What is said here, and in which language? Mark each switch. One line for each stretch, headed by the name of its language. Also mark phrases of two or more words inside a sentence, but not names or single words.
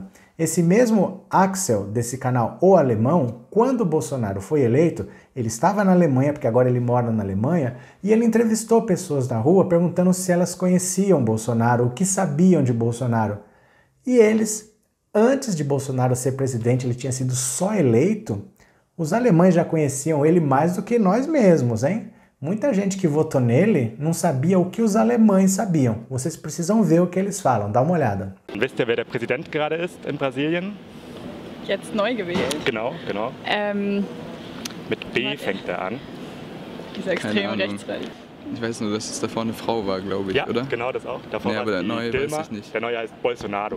Portuguese: Esse mesmo Axel, desse canal O Alemão, quando Bolsonaro foi eleito, ele estava na Alemanha, porque agora ele mora na Alemanha, e ele entrevistou pessoas na rua perguntando se elas conheciam Bolsonaro, o que sabiam de Bolsonaro. E eles, antes de Bolsonaro ser presidente, ele tinha sido só eleito, os alemães já conheciam ele mais do que nós mesmos, hein? Muita gente que votou nele não sabia o que os alemães sabiam. Vocês precisam ver o que eles falam. Dá uma olhada.
German: Wisst ihr, wer der Präsident gerade ist in Brasilien? Jetzt neu gewählt. Genau. Mit B fängt er an. Dieser extreme Rechtsradikale. Ich weiß nur, dass es davor eine Frau war, glaube ich, ja, oder? Genau, das auch. Davor ja, aber der neue Dilma. weiß ich nicht. Der neue heißt Bolsonaro.